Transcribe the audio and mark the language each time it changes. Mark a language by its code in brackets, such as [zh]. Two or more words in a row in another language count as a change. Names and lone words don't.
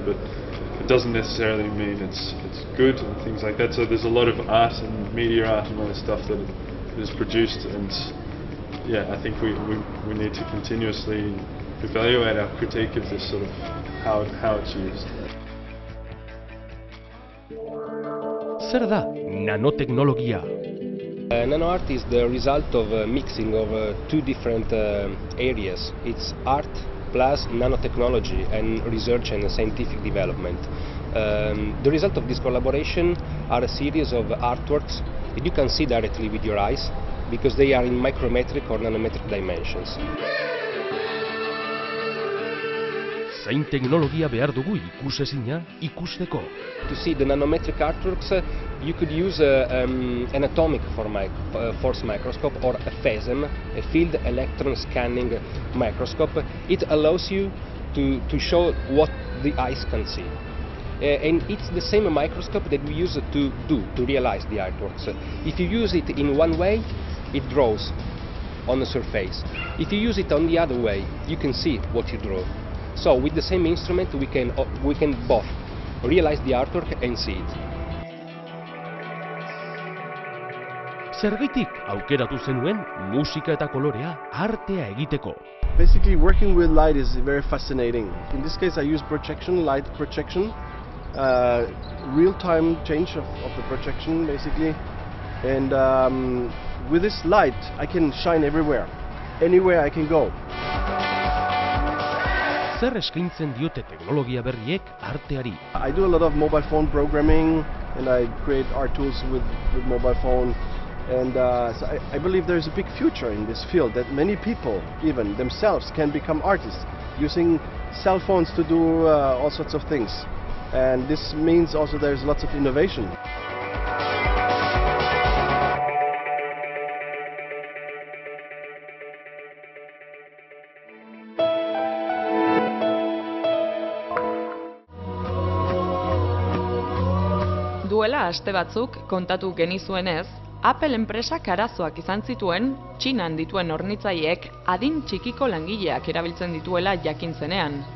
[en] But it doesn't necessarily mean it's good and things like that. So there's a lot of art and media art and all this stuff that is produced, and yeah, I think we need to continuously evaluate our critique of this sort of how it's used. [eu] Zer da nanoteknologia? [en] Nanoart is the result of a mixing of two different areas. It's art plus nanotechnology and research and scientific development. The result of this collaboration are a series of artworks that you can see directly with your eyes, because they are in micrometric or nanometric dimensions. [eu] Zein teknologia behar dugu ikusezina ikusteko? [en] To see the nanometric artworks, you could use an atomic force microscope or a FESM, a field electron scanning microscope. It allows you to show what the eyes can see. And it's the same microscope that we use to realize the artworks. If you use it in one way, it draws on the surface. If you use it on the other way, you can see what you draw. So with the same instrument, we can both realize the artwork and see it. [eu] Zergaitik aukeratu zenuen musika eta kolorea artea egiteko? [en] Basically, working with light is very fascinating. In this case, I use projection, light projection, real-time change of the projection, basically. And with this light, I can shine everywhere, anywhere I can go. [eu] Zer eskaintzen diote teknologia berriek arteari? [en] I do a lot of mobile phone programming, and I create art tools with mobile phone. And so I believe there's a big future in this field, that many people, even themselves, can become artists using cell phones to do all sorts of things. And this means also there's lots of innovation. [eu] Duela aste batzuk kontatu genizuenez, Apple enpresak arazoak izan zituen Txinan dituen hornitzaileek adin txikiko langileak erabiltzen dituela jakin zenean.